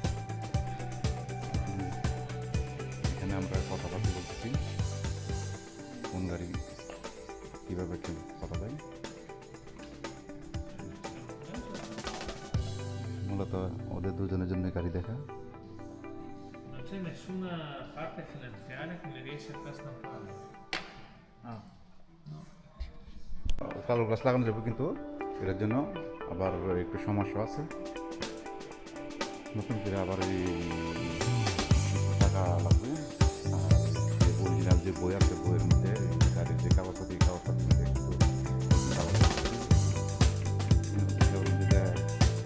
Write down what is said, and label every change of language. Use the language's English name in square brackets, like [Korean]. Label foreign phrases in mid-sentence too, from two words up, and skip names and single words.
[Bangla] এখানে আমরা কথাবার্তা বলতেছি কোন গাড়ি কীভাবে কি কথা দেয়। মূলত ওদের দুজনের জন্য গাড়ি দেখা। [Italian] Non c'è nessuna parte finanziaria che mi riesce a far stampare. [Bangla] কালো গ্লাস লাগানো যাবে, কিন্তু এটার জন্য আবার একটু সমস্যা আছে। নতুন করে আবার এই টাকা লাগবে। আর অরিজিনাল যে বই আছে, বইয়ের মধ্যে গাড়ির যে কাগজপাতি একটু কাগজপাতি